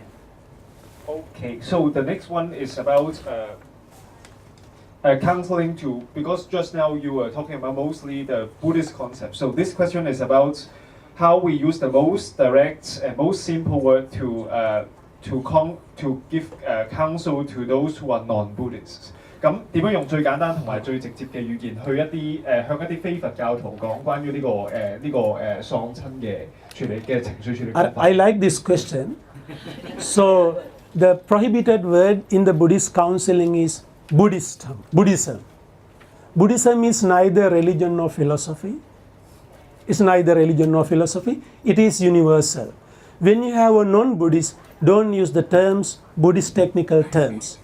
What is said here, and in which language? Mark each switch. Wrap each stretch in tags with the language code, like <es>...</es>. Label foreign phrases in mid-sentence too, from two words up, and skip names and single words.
<en>Okay, so the next one is about counseling to, because just now you were talking about mostly the Buddhist concept. So this question is about how we use the most direct and most simple word to give counsel to those who are non-Buddhists.</en> <yue>咁點樣用最簡單同埋最直接嘅語言去向一啲非佛教徒講關於呢個喪親嘅處理嘅情緒處理方法</yue> <en>I like this question. So the prohibited word in the Buddhist counseling is Buddhism. Buddhism is neither religion nor philosophy. It's neither religion nor philosophy. It is universal. When you have a non-Buddhist, don't use the terms, Buddhist technical terms.</en>